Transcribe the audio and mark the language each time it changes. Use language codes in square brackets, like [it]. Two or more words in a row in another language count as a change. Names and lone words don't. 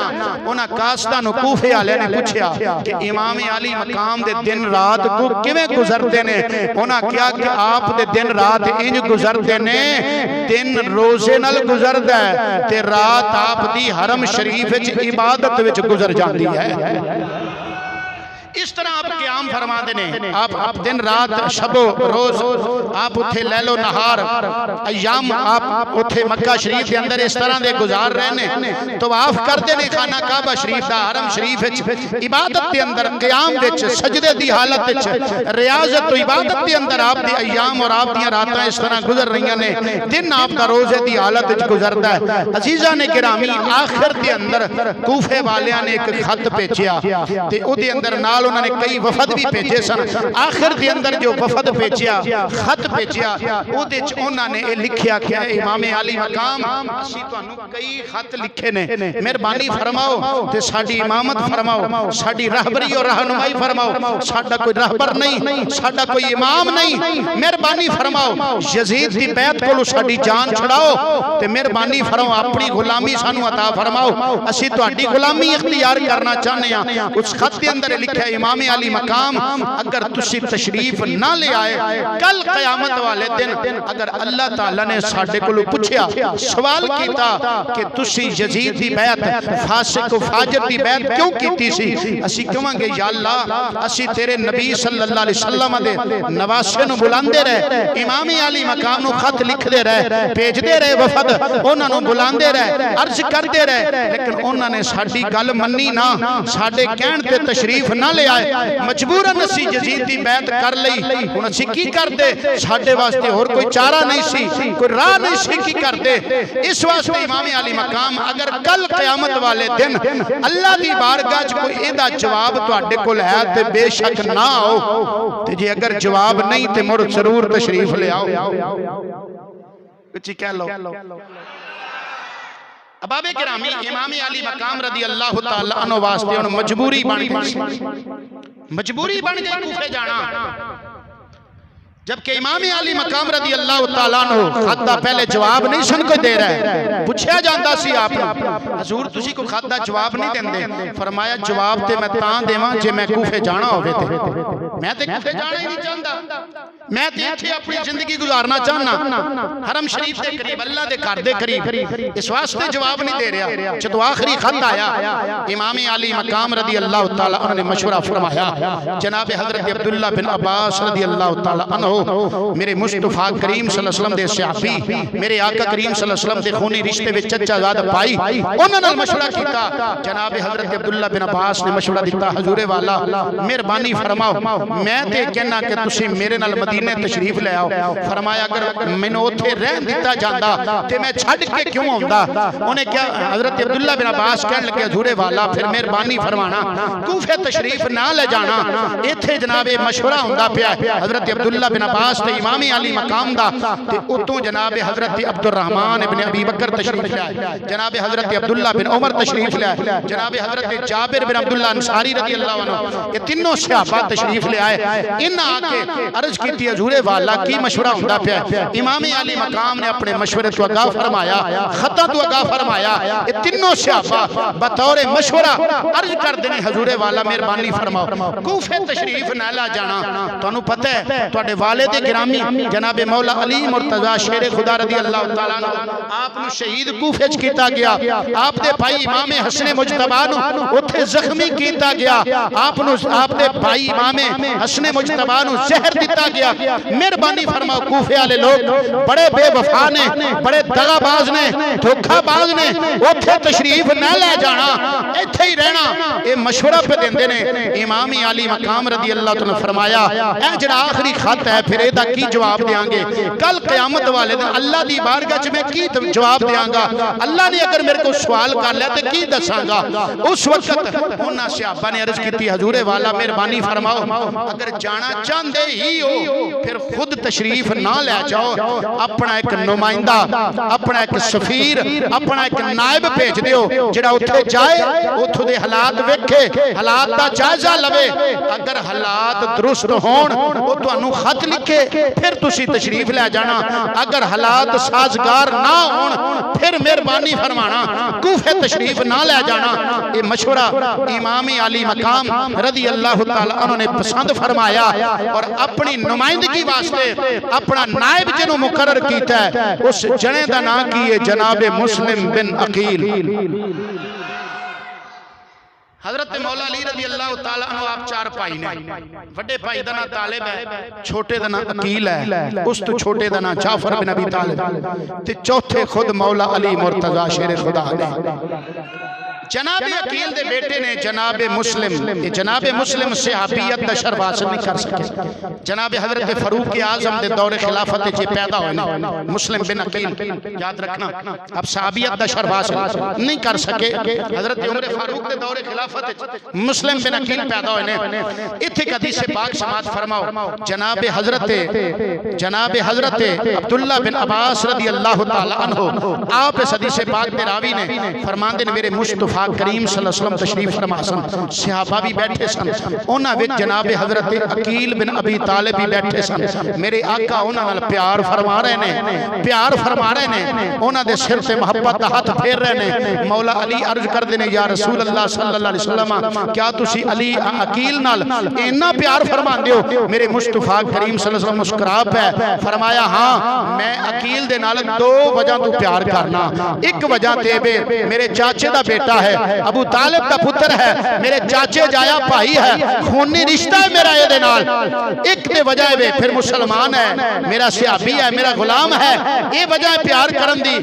[pa] ਉਨ੍ਹਾਂ ਕਾਸਦਾ ਨੂੰ ਕੂਫ਼ੇ ਵਾਲੇ ਨੇ ਪੁੱਛਿਆ ਕਿ ਇਮਾਮ ਅਲੀ ਮਕਾਮ ਦੇ ਦਿਨ ਰਾਤ ਕੋ ਕਿਵੇਂ ਗੁਜ਼ਰਦੇ ਨੇ। ਉਨ੍ਹਾਂ ਕਿਹਾ ਕਿ ਆਪ ਦੇ ਦਿਨ ਰਾਤ ਇੰਜ ਗੁਜ਼ਰਦੇ ਨੇ, ਦਿਨ ਰੋਜ਼ੇ ਨਾਲ ਗੁਜ਼ਰਦਾ ਹੈ ਤੇ ਰਾਤ ਆਪ ਦੀ ਹਰਮ ਸ਼ਰੀਫ਼ ਵਿਚ ਇਬਾਦਤ ਵਿਚ ਗੁਜ਼ਰ ਜਾਤੀ ਹੈ। ਇਸ ਤਰ੍ਹਾਂ ਆਪ ਕ਼ਯਾਮ ਫ਼ਰਮਾਤੇ ਨੇ, ਆਪ ਦਿਨ ਰਾਤ ਸ਼ਬੋ ਰੋਜ਼ ਆਪ ਉੱਥੇ ਲੈਲੋ ਨਹਾਰ ਅਯਾਮ ਆਪ ਉੱਥੇ ਮੱਕਾ ਸ਼ਰੀਫ਼ ਕੇ ਅੰਦਰ ਇਸ ਤਰ੍ਹਾਂ ਦੇ ਗੁਜ਼ਾਰ ਰਹੇ ਨੇ। ਤਵਾਫ਼ ਕਰਤੇ ਨੇ ਖ਼ਾਨਾ ਕਾਬਾ ਸ਼ਰੀਫ਼ ਦਾ ਹਰਮ ਸ਼ਰੀਫ਼ ਵਿਚ ਇਬਾਦਤ ਕੇ ਅੰਦਰ ਕ਼ਯਾਮ ਵਿਚ ਸਜਦੇ ਦੀ ਹਾਲਤ ਵਿਚ ਰਿਯਾਜ਼ਤ ਤੋ ਇਬਾਦਤ ਕੇ ਅੰਦਰ ਆਪ ਦੀ ਅਯਾਮ ਔਰ ਆਪ ਦੀ ਰਾਤਾਂ ਇਸ ਤਰ੍ਹਾਂ ਗੁਜ਼ਰ ਰਹੀ ਨੇ। ਦਿਨ ਆਪ ਦਾ ਰੋਜ਼ੇ ਦੀ ਹਾਲਤ ਵਿਚ ਗੁਜ਼ਰਦਾ ਹੈ। ਅਜ਼ੀਜ਼ਾ ਨੇ ਗਿਰਾਮੀ ਆਖ਼ਿਰ ਕੇ ਅੰਦਰ ਕੂਫ਼ੇ ਵਾਲਿਆਂ ਨੇ ਏਕ ਖ਼ਤ ਭੇਜਿਆ ਤੇ ਉਹਦੇ ਅੰਦਰ ਨਾਲ ਉਨ੍ਹੋਂ ਨੇ ਕਈ ਵਫ਼ਦ ਭੀ ਭੇਜੇ ਸਨ। ਆਖ਼ਿਰ ਕੇ ਅੰਦਰ ਜੋ ਵਫ਼ਦ ਭੇਜਿਆ ਖ਼ਤ ਭੇਜਿਆ ਉਹਦੇ ਚ ਉਨ੍ਹੋਂ ਨੇ ਯੇ ਲਿਖਿਆ ਕਿ ਇਮਾਮ ਅਲੀ ਮਕਾਮ ਅਸੀਂ ਤੁਹਾਨੂੰ ਕਈ ਖ਼ਤ ਲਿਖੇ ਨੇ, ਮਿਹਰਬਾਨੀ ਫ਼ਰਮਾਓ ਤੇ ਸਾਡੀ ਇਮਾਮਤ ਫ਼ਰਮਾਓ, ਸਾਡੀ ਰਹਿਬਰੀ ਔਰ ਰਹਿਨੁਮਾਈ ਫ਼ਰਮਾਓ। ਸਾਡਾ ਕੋਈ ਰਹਿਬਰ ਨਹੀਂ, ਸਾਡਾ ਕੋਈ ਇਮਾਮ ਨਹੀਂ, ਮਿਹਰਬਾਨੀ ਫ਼ਰਮਾਓ ਯਜ਼ੀਦ ਦੀ ਬੈਤ ਕੋਲੋਂ ਸਾਡੀ ਜਾਨ ਛੁਡਾਓ ਤੇ ਮਿਹਰਬਾਨੀ ਫ਼ਰਮਾਓ ਅਪਣੀ ਗ਼ੁਲਾਮੀ ਸਾਨੂੰ ਅਤਾ ਫ਼ਰਮਾਓ, ਅਸੀਂ ਤੁਹਾਡੀ ਗ਼ੁਲਾਮੀ ਇਖ਼ਤਿਆਰ ਕਰਨਾ ਚਾਹਤੇ ਹੈਂ। ਉਸ ਖ਼ਤ ਕੇ ਅੰਦਰ ਲਿਖਾ ਇਮਾਮ ਅਲੀ ਮਕਾਮ ਅਗਰ ਤੁਸੀਂ ਤਸ਼ਰੀਫ਼ ਨਾ ਲੇ ਆਏ ਕਲ ਕ਼ਯਾਮਤ ਵਾਲੇ ਦਿਨ ਅਗਰ ਅੱਲਾਹ ਤਾਲਾ ਨੇ ਸਾਡੇ ਕੋਲੋਂ ਪੁੱਛਿਆ ਸਵਾਲ ਕੀਤਾ ਕਿ ਤੁਸੀਂ ਯਜ਼ੀਦ ਦੀ ਬੈਤ ਫ਼ਾਸਿਕ ਫ਼ਾਜਿਰ ਦੀ ਬੈਤ ਕਿਉਂ ਕੀਤੀ ਸੀ, ਅਸੀਂ ਕਹਾਂਗੇ ਯਾ ਅੱਲਾਹ ਅਸੀਂ ਤੇਰੇ ਨਬੀ [ar] صلى الله عليه وسلم [pa] ਦੇ ਨਵਾਸੇ ਨੂੰ ਬੁਲਾਂਦੇ ਰਹੇ, ਇਮਾਮ ਅਲੀ ਮਕਾਮ ਨੂੰ ਖ਼ਤ ਲਿਖਦੇ ਰਹੇ, ਭੇਜਦੇ ਰਹੇ ਵਫ਼ਦ, ਉਨ੍ਹਾਂ ਨੂੰ ਬੁਲਾਂਦੇ ਰਹੇ, ਅਰਜ਼ ਕਰਦੇ ਰਹੇ, ਲੇਕਿਨ ਉਨ੍ਹਾਂ ਨੇ ਸਾਡੀ ਗੱਲ ਮੰਨੀ ਨਾ, ਸਾਡੇ ਕਹਿਣ ਤੇ ਤਸ਼ਰੀਫ਼ ਨਾ ਲੇ ਆਏ। ਮਜਬੂਰਨ ਅਸੀਂ ਯਜ਼ੀਦ ਦੀ ਬੈਤ ਕਰ ਲਈ। ਹੁਣ ਅਸੀਂ ਕੀ ਕਰਦੇ, ਸਾਡੇ ਵਾਸਤੇ ਹੋਰ ਕੋਈ ਚਾਰਾ ਨਹੀਂ ਸੀ, ਕੋਈ ਰਾਹ ਨਹੀਂ ਸੀ, ਕੀ ਕਰਦੇ। ਇਸ ਵਾਸਤੇ ਇਮਾਮ ਅਲੀ ਮਕਾਮ ਅਗਰ ਕਲ ਕ਼ਯਾਮਤ ਵਾਲੇ ਦਿਨ ਅੱਲਾਹ ਦੀ ਬਾਰਗਾਹ ਚ ਕੋਈ ਇਹਦਾ ਜਵਾਬ ਤੁਹਾਡੇ ਕੋਲ ਹੈ ਤੇ ਬੇਸ਼ੱਕ ਨਾ ਆਓ, ਤੇ ਜੇ ਅਗਰ ਜਵਾਬ ਨਹੀਂ ਤੇ ਮੁੜ ਜ਼ਰੂਰ ਤਸ਼ਰੀਫ਼ ਲੇ ਆਓ। [ur] کچھ کہہ لو. [pa] ਅਬਾਬੇ ਗਿਰਾਮੀ ਇਮਾਮ ਅਲੀ ਮਕਾਮ [ar] رضي الله تعالى عنه [pa] ਵਾਸਤੇ ਹੁਣ ਮਜਬੂਰੀ ਬਣ ਗਈ, ਮਜਬੂਰੀ ਬਣ ਗਈ ਕੂਫ਼ੇ ਜਾਣਾ। ਜਬਕਿ ਇਮਾਮ ਅਲੀ ਮਕਾਮ [ar] رضي الله تعالى عنه [pa] ਖ਼ਤ ਦਾ ਪਹਿਲੇ ਜਵਾਬ ਨਹੀਂ ਸਨ ਕੋਈ ਦੇ ਰਿਹਾ, ਪੁੱਛਿਆ ਜਾਂਦਾ ਸੀ ਆਪ ਹਜ਼ੂਰ ਤੁਸੀਂ ਕੋਈ ਖ਼ਤ ਦਾ ਜਵਾਬ ਨਹੀਂ ਦੇਂਦੇ। ਫ਼ਰਮਾਇਆ ਜਵਾਬ ਤੇ ਮੈਂ ਤਾਂ ਦੇਵਾਂ ਜੇ ਮੈਂ ਕੂਫ਼ੇ ਜਾਣਾ ਹੋਵੇ ਤੇ ਮੈਂ ਤੇ ਕੂਫ਼ੇ ਜਾਣਾ ਹੀ ਨਹੀਂ ਚਾਹਤਾ, ਮੈਂ ਤੇ ਇੱਥੇ ਅਪਣੀ ਜ਼ਿੰਦਗੀ ਗੁਜ਼ਾਰਨਾ ਚਾਹਨਾ ਹਰਮ ਸ਼ਰੀਫ਼ ਕੇ ਕਰੀਬ ਅੱਲਾਹ ਦੇ ਘਰ ਦੇ ਕਰੀਬ। ਇਸ ਵਾਸਤੇ ਜਵਾਬ ਨਹੀਂ ਦੇ ਰਿਹਾ। ਜਦੋਂ ਆਖ਼ਰੀ ਖ਼ਤ ਆਇਆ ਇਮਾਮ ਅਲੀ ਮਕਾਮ [ar] رضي الله تعالى عنه [pa] ਨੇ ਮਸ਼ਵਰਾ ਫ਼ਰਮਾਇਆ, ਜਨਾਬ ਹਜ਼ਰਤ ਅਬਦੁੱਲਾ ਬਿਨ ਅੱਬਾਸ [ar] رضي الله تعالى عنه [pa] ਮੇਰੇ ਮੁਸਤਫ਼ਾ ਕਰੀਮ [ar] صلى الله عليه وسلم [pa] ਦੇ ਸਹਾਬੀ ਮੇਰੇ ਆਕਾ ਕਰੀਮ [ar] صلى الله عليه وسلم [pa] ਦੇ ਖ਼ੂਨੀ ਰਿਸ਼ਤੇ ਵਿਚ ਚਚਾਜ਼ਾਦ ਭਾਈ ਉਨ੍ਹਾਂ ਨਾਲ ਮਸ਼ਵਰਾ ਕੀਤਾ। ਜਨਾਬ ਹਜ਼ਰਤ ਅਬਦੁੱਲਾ ਬਿਨ ਅੱਬਾਸ ਨੇ ਮਸ਼ਵਰਾ ਦਿੱਤਾ, ਹਜ਼ੂਰੇ ਵਾਲਾ ਮਿਹਰਬਾਨੀ ਫ਼ਰਮਾਓ ਮੈਂ ਤੇ ਕਹਿਣਾ ਕਿ ਤੁਸੀਂ ਮੇਰੇ ਨਾਲ ਮਦੀਨੇ ਤਸ਼ਰੀਫ਼ ਲੇ ਆਓ। ਫ਼ਰਮਾਇਆ ਅਗਰ ਮੈਨੂੰ ਉੱਥੇ ਰਹਿਣ ਦਿੱਤਾ ਜਾਂਦਾ ਤੇ ਮੈਂ ਛੱਡ ਕੇ ਕਿਉਂ ਆਉਂਦਾ। ਉਨ੍ਹੇਂ ਕਿਆ ਹਜ਼ਰਤ ਅਬਦੁੱਲਾ ਬਿਨ ਅੱਬਾਸ ਕਹਿਣ ਲੱਗੇ ਹਜ਼ੂਰੇ ਵਾਲਾ ਫਿਰ ਮਿਹਰਬਾਨੀ ਫ਼ਰਮਾਣਾ ਕੂਫ਼ੇ ਤਸ਼ਰੀਫ਼ ਨਾ ਲੇ ਜਾਣਾ, ਇੱਥੇ ਜਨਾਬ ਮਸ਼ਵਰਾ ਹੁੰਦਾ ਪਿਆ ਹਜ਼ਰਤ ਅਬਦੁੱਲਾ ਬਿਨ ਅੱਬਾਸ ਤੇ ਇਮਾਮ ਅਲੀ ਮਕਾਮ ਦਾ ਤੇ ਉਤੋਂ ਜਨਾਬ ਹਜ਼ਰਤ ਅਬਦੁੱਰਹਿਮਾਨ ਇਬਨ ਅਬੀ ਬਕਰ ਤਸ਼ਰੀਫ਼ ਲੇ ਆਏ, ਜਨਾਬ ਹਜ਼ਰਤ ਅਬਦੁੱਲਾ ਬਿਨ ਉਮਰ ਤਸ਼ਰੀਫ਼ ਲੇ ਆਏ, ਜਨਾਬ ਹਜ਼ਰਤ ਜਾਬਿਰ ਬਿਨ ਅਬਦੁੱਲਾ ਅੰਸਾਰੀ [ar] رضي الله عنه [pa] ਯੇ ਤੀਨੋਂ ਸਹਾਬਾ ਤਸ਼ਰੀਫ਼ ਲੇ ਆਏ। ਇਨ ਆ ਕੇ ਅਰਜ਼ ਕੀ ਹਜ਼ੂਰੇ ਵਾਲਾ ਕੀ ਮਸ਼ਵਰਾ ਹੁੰਦਾ ਪਿਆ। ਇਮਾਮ ਅਲੀ ਮਕਾਮ ਨੇ ਅਪਣੇ ਮਸ਼ਵਰੇ ਤੋ ਆਗਾਹ ਫ਼ਰਮਾਇਆ, ਖ਼ਤਾ ਤੋ ਆਗਾਹ ਫ਼ਰਮਾਇਆ। ਯੇ ਤੀਨੋਂ ਸਹਾਬਾ ਬਤੌਰ ਮਸ਼ਵਰਾ ਅਰਜ਼ ਕਰਦੇ ਨੇ ਹਜ਼ੂਰੇ ਵਾਲਾ ਮਿਹਰਬਾਨੀ ਫ਼ਰਮਾਓ ਕੂਫ਼ੇ ਤਸ਼ਰੀਫ਼ ਨਾ ਲਾ ਜਾਣਾ। ਤੁਹਾਨੂੰ ਪਤਾ ਹੈ ਤੁਹਾਡੇ ਵਾਲਿਦ ਗਿਰਾਮੀ ਜਨਾਬ ਮੌਲਾ ਅਲੀ ਮੁਰਤਜ਼ਾ ਸ਼ੇਰ ਖ਼ੁਦਾ [ar] رضي الله تعالى عنه [pa] ਆਪ ਨੂੰ ਸ਼ਹੀਦ ਕੂਫ਼ੇ ਚ ਕੀਤਾ ਗਿਆ। ਆਪ ਦੇ ਭਾਈ ਇਮਾਮ ਹਸਨ ਮੁਜਤਬਾ ਨੂੰ ਉੱਥੇ ਜ਼ਖ਼ਮੀ ਕੀਤਾ ਗਿਆ। ਆਪ ਨੂੰ ਆਪ ਦੇ ਭਾਈ ਇਮਾਮ ਹਸਨ ਮੁਜਤਬਾ ਨੂੰ ਜ਼ਹਿਰ ਦਿੱਤਾ ਗਿਆ। ਮਿਹਰਬਾਨੀ ਫ਼ਰਮਾਓ ਕੂਫ਼ੇ ਵਾਲੇ ਲੋਗ ਬੜੇ ਬੇਵਫ਼ਾ ਨੇ, ਬੜੇ ਦਗ਼ਾਬਾਜ਼ ਨੇ, ਧੋਖੇਬਾਜ਼ ਨੇ, ਉੱਥੇ ਤਸ਼ਰੀਫ਼ ਨਾ ਲੇ ਜਾਣਾ, ਇੱਥੇ ਹੀ ਰਹਿਣਾ। ਯੇ ਮਸ਼ਵਰਾ ਪੇ ਦੇਂਦੇ ਨੇ। ਇਮਾਮ ਅਲੀ ਮਕਾਮ [ar] رضي الله تعالى [pa] ਨੇ ਫ਼ਰਮਾਇਆ ਏ ਜਿਹੜਾ ਆਖ਼ਰੀ ਖ਼ਤ ਹੈ ਫਿਰ ਏਹਦਾ ਕੀ ਜਵਾਬ ਦੇਂਗੇ ਕਲ ਕ਼ਯਾਮਤ ਵਾਲੇ ਦਿਨ ਅੱਲਾਹ ਦੀ ਬਾਰਗਾਹ ਚ ਮੈਂ ਕੀ ਜਵਾਬ ਦੇਂਗਾ। ਅੱਲਾਹ ਨੇ ਅਗਰ ਮੇਰੇ ਕੋ ਸਵਾਲ ਕਰ ਲਿਆ ਤੋ ਕੀ ਦੱਸਾਂਗਾ। ਉਸ ਵਕਤ ਉਨ੍ਹਾਂ ਸਹਾਬਾ ਨੇ ਅਰਜ਼ ਕੀ ਹਜ਼ੂਰੇ ਵਾਲਾ ਮਿਹਰਬਾਨੀ ਫ਼ਰਮਾਓ ਅਗਰ ਜਾਣਾ ਚਾਹਤੇ ਹੀ ਹੋ ਫਿਰ ਖ਼ੁਦ ਤਸ਼ਰੀਫ਼ ਨਾ ਲੇ ਜਾਓ, ਅਪਣਾ ਏਕ ਨੁਮਾਇੰਦਾ ਅਪਣਾ ਏਕ ਸਫ਼ੀਰ ਅਪਣਾ ਏਕ ਨਾਇਬ ਭੇਜ ਦਿਓ ਜਿਹੜਾ ਉੱਥੇ ਜਾਏ ਉੱਥੋਂ ਦੇ ਹਾਲਾਤ ਵੇਖੇ, ਹਾਲਾਤ ਦਾ ਜਾਇਜ਼ਾ ਲਵੇ। ਅਗਰ ਹਾਲਾਤ ਦਰੁਸਤ ਹੋਣ ਓ ਤੁਹਾਨੂੰ ਖ਼ਤ ਲਿਖੇ ਫਿਰ ਤੁਸੀਂ ਤਸ਼ਰੀਫ਼ ਲੈ ਜਾਣਾ, ਅਗਰ ਹਾਲਾਤ ਸਾਜ਼ਗਾਰ ਨਾ ਹੋਣ ਫਿਰ ਮਿਹਰਬਾਨੀ ਫ਼ਰਮਾਣਾ ਕੂਫ਼ੇ ਤਸ਼ਰੀਫ਼ ਨਾ ਲੈ ਜਾਣਾ। ਯੇ ਮਸ਼ਵਰਾ ਇਮਾਮ ਅਲੀ ਮਕਾਮ [ar] رضي الله تعالى عنه [pa] ਨੇ ਪਸੰਦ ਫ਼ਰਮਾਇਆ ਔਰ ਅਪਣੀ ਨੁਮਾਇੰਦਗੀ ਵਾਸਤੇ ਅਪਣਾ ਨਾਇਬ ਜਿਨ੍ਹੋਂ ਮੁਕੱਰਰ ਕੀਤਾ ਹੈ ਉਸ ਜਣੇ ਦਾ ਨਾਮ ਕੀ ਹੈ ਜਨਾਬ ਮੁਸਲਿਮ ਬਿਨ ਅਕੀਲ। ਹਜ਼ਰਤ ਮੌਲਾ ਅਲੀ [ar] رضي الله تعالى عنه [pa] ਆਪ ਚਾਰ ਭਾਈ ਨੇ, ਬੜੇ ਭਾਈ ਦਾ ਨਾਮ ਤਾਲਿਬ ਹੈ, ਛੋਟੇ ਦਾ ਨਾਮ ਅਕੀਲ ਹੈ, ਉਸ ਤੋ ਛੋਟੇ ਦਾ ਨਾਮ ਜਾਫ਼ਰ ਬਿਨ ਅਬੀ ਤਾਲਿਬ ਤੇ ਚੌਥੇ ਖ਼ੁਦ ਮੌਲਾ ਅਲੀ ਮੁਰਤਜ਼ਾ ਸ਼ੇਰ ਖ਼ੁਦਾ ਨੇ। ਜਨਾਬੇ ਅਕੀਲ ਦੇ ਬੇਟੇ ਨੇ ਜਨਾਬੇ ਮੁਸਲਿਮ, ਜਨਾਬੇ ਮੁਸਲਿਮ ਸਹਾਬੀਅਤ ਦਾ ਸ਼ਰਫ਼ ਹਾਸਿਲ ਨਹੀਂ ਕਰ ਸਕੇ। ਜਨਾਬੇ ਹਜ਼ਰਤ ਫ਼ਾਰੂਕ ਆਜ਼ਮ ਦੇ ਦੌਰੇ ਖ਼ਿਲਾਫ਼ਤ ਚ ਪੈਦਾ ਹੋਏ ਮੁਸਲਿਮ ਬਿਨ ਅਕੀਲ, ਯਾਦ ਰੱਖਣਾ ਅਬ ਸਹਾਬੀਅਤ ਦਾ ਸ਼ਰਫ਼ ਹਾਸਿਲ ਨਹੀਂ ਕਰ ਸਕੇ। ਹਜ਼ਰਤ ਉਮਰ ਫ਼ਾਰੂਕ ਦੇ ਦੌਰੇ ਖ਼ਿਲਾਫ਼ਤ ਚ ਮੁਸਲਿਮ ਬਿਨ ਅਕੀਲ ਪੈਦਾ ਹੋਏ। ਇੱਥੇ ਹਦੀਸ ਪਾਕ ਸਮਾਤ ਫ਼ਰਮਾਓ ਜਨਾਬੇ ਹਜ਼ਰਤ ਅਬਦੁੱਲਾ ਬਿਨ ਅੱਬਾਸ [ar] رضي الله تعالى عنه [pa] ਆਪ ਇਸ ਹਦੀਸ ਪਾਕ ਦੇ ਰਾਵੀ ਨੇ ਫ਼ਰਮਾਂਦੇ ਨੇ ਮੇਰੇ ਮੁਸਤਫ਼ਾ ਕਰੀਮ [ar] صلى الله عليه وسلم [pa] ਤਸ਼ਰੀਫ਼ ਫ਼ਰਮਾ ਸਨ, ਸਹਾਬਾ ਭੀ ਬੈਠੇ ਸਨ, ਉਨ੍ਹਾਂ ਵਿਚ ਜਨਾਬ ਹਜ਼ਰਤ ਅਕੀਲ ਬਿਨ ਅਬੀ ਤਾਲਿਬ ਭੀ ਬੈਠੇ ਸਨ। ਮੇਰੇ ਆਕਾ ਉਨ੍ਹਾਂ ਨਾਲ ਪਿਆਰ ਫ਼ਰਮਾ ਰਹੇ ਨੇ, ਉਨ੍ਹਾਂ ਦੇ ਸਿਰ ਤੇ ਮੁਹੱਬਤ ਦਾ ਹੱਥ ਫੇਰ ਰਹੇ ਨੇ। ਮੌਲਾ ਅਲੀ ਅਰਜ਼ ਕਰਦੇ ਨੇ [ar] يا رسول الله صلى الله عليه وسلم [pa] ਕਿਆ ਤੁਸੀਂ ਅਲੀ ਅਕੀਲ ਨਾਲ ਇੰਨਾ ਪਿਆਰ ਫ਼ਰਮਾਂਦੇ ਹੋ? ਮੇਰੇ ਮੁਸਤਫ਼ਾ ਕਰੀਮ [ar] صلى الله عليه وسلم [pa] ਮੁਸਕੁਰਾ ਪੇ ਫ਼ਰਮਾਇਆ ਹਾਂ ਮੈਂ ਅਕੀਲ ਦੇ ਨਾਲ ਦੋ ਵਜ੍ਹਾ ਤੋ ਪਿਆਰ ਕਰਨਾ। ਏਕ ਵਜ੍ਹਾ ਤੇ ਮੇਰੇ ਚਾਚੇ ਦਾ ਬੇਟਾ ਹੈ, ਅਬੂ ਤਾਲਿਬ ਕਾ ਪੁੱਤਰ ਹੈ, ਮੇਰੇ ਚਾਚੇ ਜਾਇਆ ਭਾਈ ਹੈ, ਖ਼ੂਨੀ ਰਿਸ਼ਤਾ ਹੈ ਮੇਰਾ ਯੇ ਨਾਲ। ਏਕ ਤੇ ਵਜ੍ਹਾ ਵੇ ਫਿਰ ਮੁਸਲਮਾਨ ਹੈ, ਮੇਰਾ ਸਹਾਬੀ ਹੈ, ਮੇਰਾ ਗ਼ੁਲਾਮ ਹੈ, ਯੇ ਵਜ੍ਹਾ ਹੈ ਪਿਆਰ ਕਰਨ ਦੀ।